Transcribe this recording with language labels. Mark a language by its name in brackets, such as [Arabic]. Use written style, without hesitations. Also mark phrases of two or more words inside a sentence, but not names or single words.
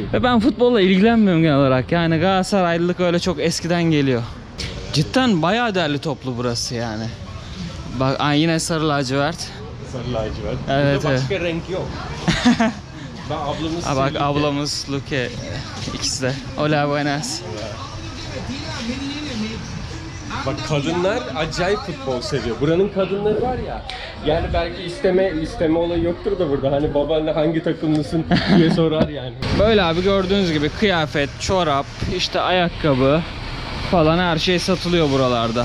[Turkish] Ve ben futbolla ilgilenmiyorum genel olarak. Yani Galatasaraylılık öyle çok eskiden geliyor. Cidden bayağı değerli toplu burası yani. Bak yine sarı lacivert. Sarı lacivert. Evet, Burada başka renk yok. Ben ablamız Ha bak sevdi. ablamız Luque ikisi de. [Spanish] Hola buenas. [Turkish] Bak kadınlar acayip futbol seviyor. Buranın kadınları var ya. Yani belki isteme olayı yoktur da burada. Hani babanla hangi takımlısın diye sorar yani. Böyle abi gördüğünüz gibi kıyafet, çorap, işte ayakkabı falan her şey satılıyor buralarda.